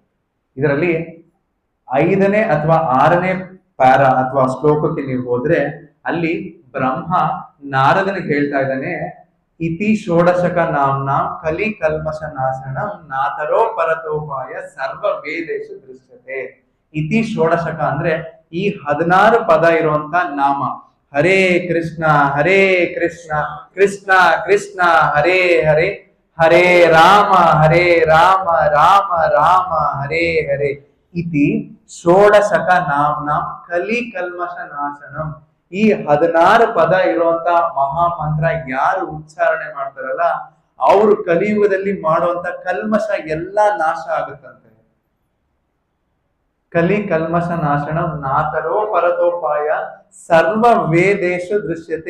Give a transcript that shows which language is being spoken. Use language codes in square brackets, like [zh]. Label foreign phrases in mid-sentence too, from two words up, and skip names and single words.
[kn] ಇದರಲ್ಲಿ 5ನೇ ಅಥವಾ 6ನೇ ಪ್ಯಾರ ಅಥವಾ ಶ್ಲೋಕಕ್ಕೆ ನೀವು ಹೋದ್ರೆ ಅಲ್ಲಿ ಬ್ರಹ್ಮ ನಾರದನಿಗೆ ಹೇಳ್ತಾ ಇದ್ದಾನೆ, [sa] ಇತಿ ಷೋಡಶಕ ನಾಮ್ನ ಕಲಿ ಕಲ್ಮಶ ನಾಶನ ನಾತರೋ ಪರತೋಪಾಯ ಸರ್ವ ವೇದೇಶು ದೃಶ್ಯತೆ. ಇತಿ ಷೋಡಶಕ [kn] ಅಂದ್ರೆ ಈ 16 ಪದ ಇರುವಂತ ನಾಮ. [sa] ಹರೇ ಕೃಷ್ಣ ಕೃಷ್ಣ ಕೃಷ್ಣ ಹರೇ ಹರೇ, ಹರೇ ರಾಮ ರಾಮ ರಾಮ ಹರೇ ಹರೇ. ಇತಿ ಷೋಡಶಕ ನಾಮ್ನ ಕಲಿ ಕಲ್ಮಶ ನಾಶನಂ. [kn] ಈ 16 ಪದ ಇರುವಂತ ಮಹಾಮಂತ್ರ ಯಾರು ಉಚ್ಚಾರಣೆ ಮಾಡ್ತಾರಲ್ಲ ಅವರು ಕಲಿಯುಗದಲ್ಲಿ ಮಾಡುವಂತ ಕಲ್ಮಶ ಎಲ್ಲಾ ನಾಶ ಆಗುತ್ತಂತೆ. [sa] ಕಲಿ ಕಲ್ಮಶ ನಾಶನ ನಾತರೋ ಪರತೋಪಾಯ ಸರ್ವ ವೇದೇಶು ದೃಶ್ಯತೆ.